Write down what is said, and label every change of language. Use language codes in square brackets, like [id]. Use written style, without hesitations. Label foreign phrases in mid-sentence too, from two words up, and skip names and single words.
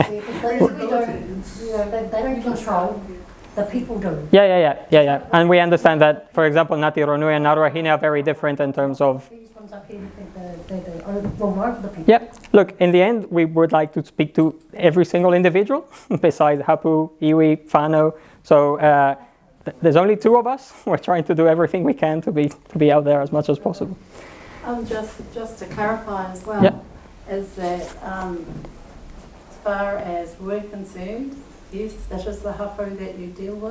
[en] they don't control, the people do. Yeah. And we understand that, for example, Ngāti Ronui and Naruahine are very different in terms of. These ones up here, they're all over the people. Yeah. Look, in the end, we would like to speak to every single individual besides [mi] hapu, iwi, whānau. [en] So there's only 2 of us. We're trying to do everything we can to be out there as much as possible. Just to clarify as well, Yeah. is that as far as we're concerned, yes, that is the hapu that you deal with,